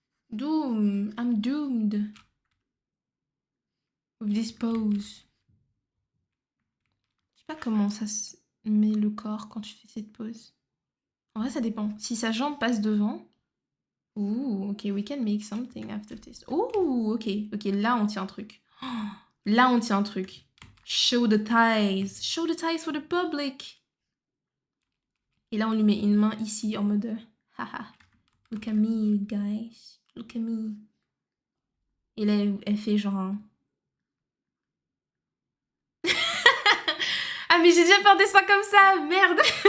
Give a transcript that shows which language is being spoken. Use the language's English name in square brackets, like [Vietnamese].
[English] Doom. I'm doomed. With this pose. [French] Je sais pas comment ça se met le corps quand tu fais cette pose. En vrai, ça dépend. Si sa jambe passe devant. [English] Ouh, ok, we can make something after this. Ouh, ok, ok, [French] là on tient un truc. Oh, là on tient un truc. [English] Show the ties. Show the ties for the public. [French] Et là on lui met une main ici en mode haha. [English] Look at me, guys. Look at me. [French] Et là elle fait genre Ah mais j'ai déjà fait un dessin comme ça, merde.